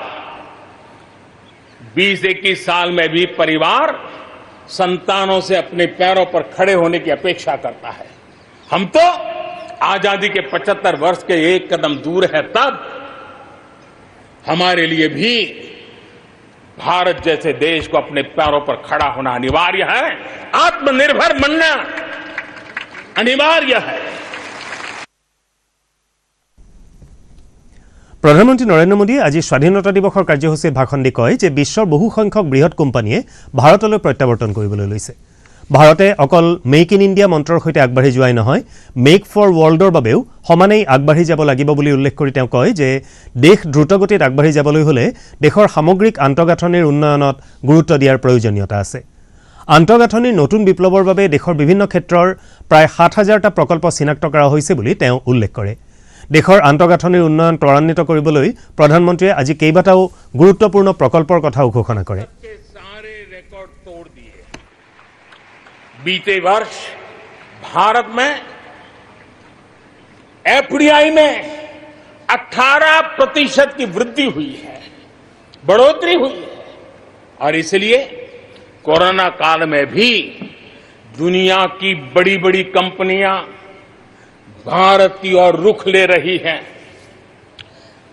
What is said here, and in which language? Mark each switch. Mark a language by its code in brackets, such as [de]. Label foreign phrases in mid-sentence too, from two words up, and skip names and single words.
[hi] 20-21 साल में भी परिवार संतानों से अपने पैरों पर खड़े होने की अपेक्षा करता है हम तो आजादी के 75 वर्ष के एक कदम दूर है तब हमारे लिए भी भारत जैसे देश को अपने पैरों पर खड़ा होना अनिवार्य है आत्मनिर्भर बनना अनिवार्य है [as] প্ৰধানমন্ত্ৰী নৰেন্দ্ৰ মোদীয়ে আজি স্বাধীনতা দিৱসৰ কাৰ্যসূচীত ভাষণ দি কয় যে বিশ্বৰ বহু সংখ্যক বৃহৎ কোম্পানীয়ে ভাৰতলৈ প্ৰত্যাৱৰ্তন কৰিবলৈ লৈছে ভাৰতে অকল মেক ইন ইণ্ডিয়া মন্ত্ৰৰ সৈতে আগবাঢ়ি যোৱাই নহয় মেক ফৰ ৱৰ্ল্ডৰ বাবেও সমানেই আগবাঢ়ি যাব লাগিব বুলি উল্লেখ কৰি তেওঁ কয় যে দেশ দ্ৰুতগতিত আগবাঢ়ি যাবলৈ হ'লে দেশৰ সামগ্ৰিক আন্তঃগাঁথনিৰ উন্নয়নত গুৰুত্ব দিয়াৰ প্ৰয়োজনীয়তা আছে আন্তঃগাঁথনিৰ নতুন বিপ্লৱৰ বাবে দেশৰ বিভিন্ন ক্ষেত্ৰৰ প্ৰায় ৭,০০০টা প্ৰকল্প চিনাক্ত কৰা হৈছে বুলি তেওঁ উল্লেখ কৰে দেশৰ আন্তঃগাঁথনিৰ উন্নয়ন ত্বৰান্বিত কৰিবলৈ প্ৰধানমন্ত্ৰীয়ে আজি কেইবাটাও গুৰুত্বপূৰ্ণ প্ৰকল্পৰ কথাও ঘোষণা কৰে [hi] बीते वर्ष भारत में एफडीआई में 18% की वृद्धि हुई है बढ़ोतरी हुई है और इसलिए कोरोना काल में भी दुनिया की बड़ी बड़ी कंपनियां भारत की ओर रुख ले रही हैं